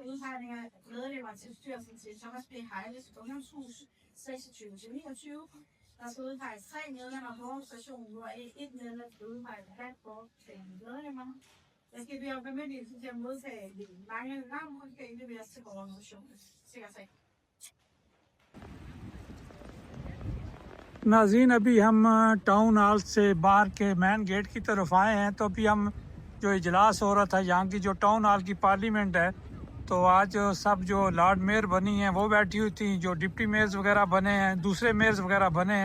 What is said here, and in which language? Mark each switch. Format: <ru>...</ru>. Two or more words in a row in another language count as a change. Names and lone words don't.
<da>Udpegning af medlemmer til bestyrelsen til Thomas B. Heiles Ungdomshus 26-29. Der skal udpeges 3 medlemmer på organisationen, hvor 1 medlem skal udpeges blandt medlemmer. Jeg skal bede om bemyndigelse til at modtage de manglende navn, og skal indleveres til organisationens sekretariat.</da> <ur>ناظرین، ابھی ہم</ur> <en>town hall</en> <ur>سے باہر کے</ur> <en>main gate</en> <ur>کی طرف آئے ہیں. تو ابھی ہم جو اجلاس ہو رہا تھا یہاں کی جو</ur> <en>town hall</en> <ur>کی پارلیمنٹ ہے، تو آج سب جو</ur> <en>lord mayor</en> <ur>بنی ہیں وہ بیٹھی ہوئی تھی، جو</ur> <en>deputy mayors</en> <ur>وغیرہ بنے ہیں، دوسرے میئرز وغیرہ بنے ہیں.</ur>